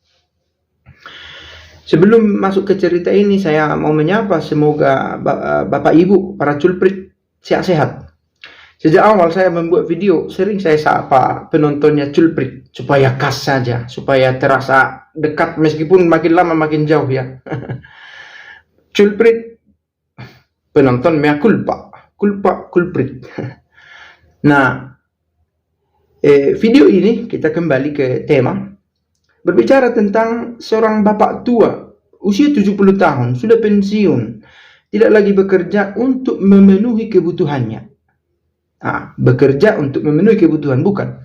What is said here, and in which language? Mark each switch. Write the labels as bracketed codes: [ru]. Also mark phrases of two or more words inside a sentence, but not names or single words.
[id] Sebelum masuk ke cerita ini, saya mau menyapa semoga Bapak Ibu, para culprit sehat-sehat. Sejak awal saya membuat video, sering saya sapa penontonnya culprit supaya khas saja, supaya terasa dekat meskipun makin lama makin jauh ya. Culprit penonton [la] mea culpa, [id] culprit. Nah, video ini kita kembali ke tema berbicara tentang seorang bapak tua, usia 70 tahun, sudah pensiun, tidak lagi bekerja untuk memenuhi kebutuhannya. Bekerja untuk memenuhi kebutuhan, bukan.